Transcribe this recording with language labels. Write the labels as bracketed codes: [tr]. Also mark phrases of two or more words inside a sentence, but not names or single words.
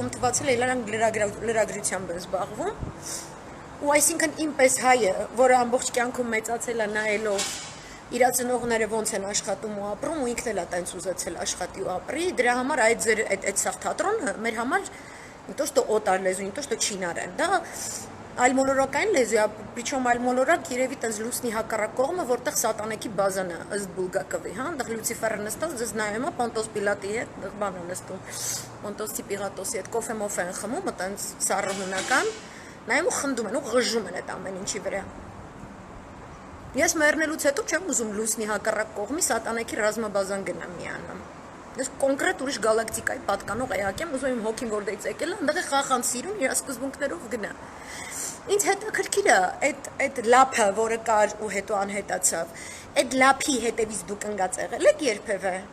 [hy] ում թվացել է իրանք լրագրությամբ են զբաղվում, ու այսինքն ինպես հայը, որը ամբողջ կյանքում մեծացել է նայելով իր ծնողները ոնց են աշխատում ու ապրում, ու ինքն էլ է տենց ուզեցել աշխատի ու ապրի, դրա համար այդ սաղ թատրոնը մեր համար [ru] не то что [hy] օտար լեզու, [ru] не то что [hy] չինարեն, դա այլմոլորակային լեզու է, причем այլմոլորակ երևի տենց լուսնի հակառակ կողմը, որտեղ սատանեքի բազան է, ըստ Բուլգակովի, հա, այնտեղ Լյուցիֆերը նստած, ձեզ նայում է Պոնտոս Պիլատի հետ, բան է նստում, Պոնտոսի Պիղատոսի հետ կոֆե մոֆե են խմում, այտենց սառնունական, նայում ու խնդում են ու ղժում են այդ ամեն ինչի վրա։ Ես մեռնելուց հետո չեմ ուզում լուսնի հակառակ կողմի սատանեքի ռազմաբազան գնամ միանամ։ Ես կոնկրետ ուրիշ գալակտիկայի պատկանող էակ եմ, ուզում եմ հոգին որտեղից եկել է, այնտեղ է խախան սիրուն իր սկզբունքներով գնա։ Ինձ հետաքրքիր է այդ լափը, որը կար ու հետո անհետացավ, այդ լափի հետևից դուք ընկած եղել եք երբևէ։